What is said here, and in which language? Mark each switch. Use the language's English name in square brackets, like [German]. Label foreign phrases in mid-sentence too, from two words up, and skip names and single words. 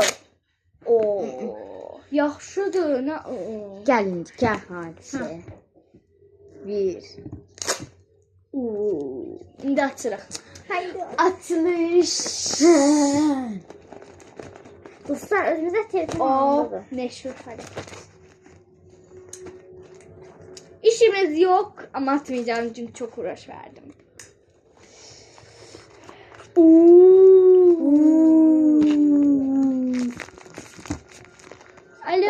[Azerbaijani] Oo. Yaxşıdır, nə? Gəl indi, gəl hadisə. 1 İndi açırıq. Haydi. Açılış. Dostlar, özümüzə telefon O almadı. meşhur hərəkət. [Turkish] İşimiz yok ama atmayacağım çünkü çok uğraş verdim. Alo.